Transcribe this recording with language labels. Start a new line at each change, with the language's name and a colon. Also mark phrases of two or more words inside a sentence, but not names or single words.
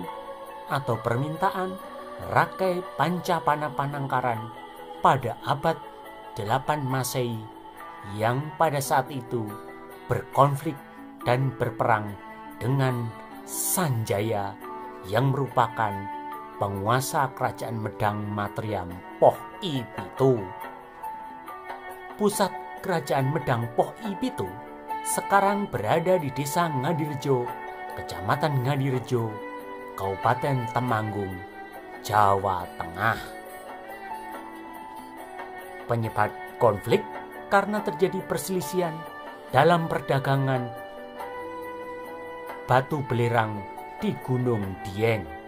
Indonesian: atau permintaan Rakai Pancapana Panangkaran pada abad 8 Masehi yang pada saat itu berkonflik dan berperang dengan Sanjaya yang merupakan penguasa kerajaan Medang Matriam Poh I Pitu. Pusat kerajaan Medang Poh I Pitu sekarang berada di desa Ngadirejo, Kecamatan Ngadirejo, Kabupaten Temanggung, Jawa Tengah. Penyebab konflik karena terjadi perselisihan dalam perdagangan batu belerang di Gunung Dieng.